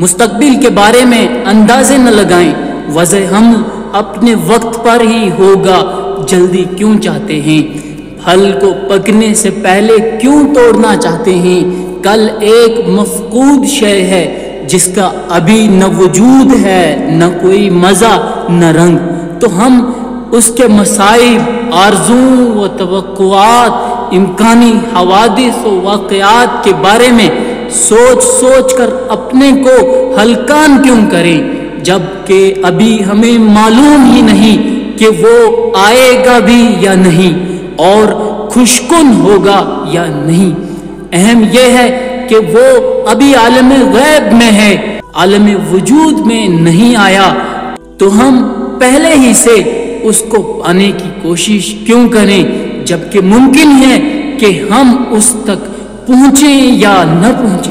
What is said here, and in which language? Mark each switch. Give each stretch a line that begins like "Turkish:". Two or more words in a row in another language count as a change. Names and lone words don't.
Urdu: مستقبل کے بارے میں اندازے نہ لگائیں، وضع حمل اپنے وقت پر ہی ہوگا، جلدی کیوں چاہتے ہیں؟ پھل کو پکنے سے پہلے کیوں توڑنا چاہتے ہیں؟ کل ایک مفقود شے ہے جس کا ابھی نہ وجود ہے، نہ کوئی مزہ نہ رنگ، تو ہم اس کے مصائب، آرزوؤں و توقعات، امکانی حوادث و واقعات کے بارے میں سوچ سوچ کر اپنے کو ہلکان کیوں کریں، جبکہ ابھی ہمیں معلوم ہی نہیں کہ وہ آئے گا بھی یا نہیں اور خوشکن ہوگا یا نہیں۔ اہم یہ ہے کہ وہ ابھی عالم غیب میں ہے، عالم وجود میں نہیں آیا، تو ہم پہلے ہی سے اس کو پانے کی کوشش کیوں کریں، جبکہ ممکن ہے کہ ہم اس تک پہنچیں یا نہ پہنچیں۔